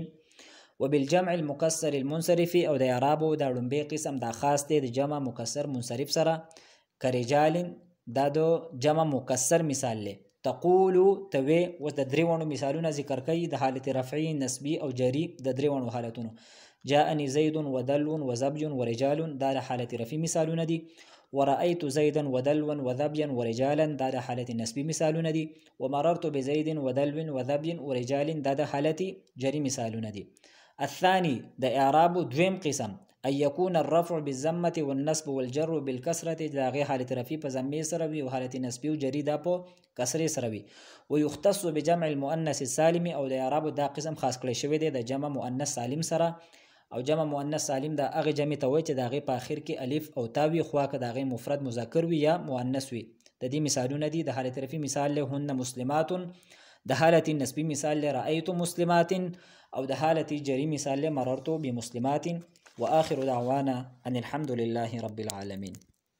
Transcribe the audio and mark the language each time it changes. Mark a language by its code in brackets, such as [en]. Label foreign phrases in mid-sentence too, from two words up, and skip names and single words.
[ar] وبالجمع المكسر المنصرف. [ps] او د اعراب د لومبي قسم دا خاص دی د جمع مکسر منصرف سره. کرجال دا دو جمع مکسر مثال له. [ar] تقول توي. [ps] و د دریوانو مثالونه ذکر کوي د حالت رفعي نسبي او جری د دریوانو حالتونو. [ar] جاءني زيد ودلو وذبي ورجال [ps] دا د حالت رفعي مثالونه دي. [ar] ورأيت زيدا ودلوا وذبيا ورجالا [ps] دا د حالت نسبي مثالونه دي. [ar] ومررت بزيد ودلو وذبي ورجال [ps] دا د حالت جری مثالونه دي. [ar] الثاني [ps] د اعراب دویم قسم [ar] ان يكون الرفع بالضمه والنصب والجر بالكسره. [ps] دا غي حالت رفع په ضمه سره وي، او حالت نسبي او جری دا په کسره سره وي. [ar] ويختص بجمع المؤنث السالم. [ps] او د اعراب دا قسم خاص کړی شوی دی د جمع مؤنث سالم سره. او جمع مؤنث سالم دا هغه جمع ته وایي چې د هغې په اخر کې الف او تا وي، خو که د هغې مفرد مذکر وي یا مؤنث وي. د دې مثالونه دي د حالت رفع مثال له [ar] هن مسلمات، [ps] د حالت نسبي مثال له [ar] رأيت مسلمات، [ps] او د حالت جری مثال له [ar] مررت بمسلمات. واخر دعوانا ان الحمد لله رب العالمين.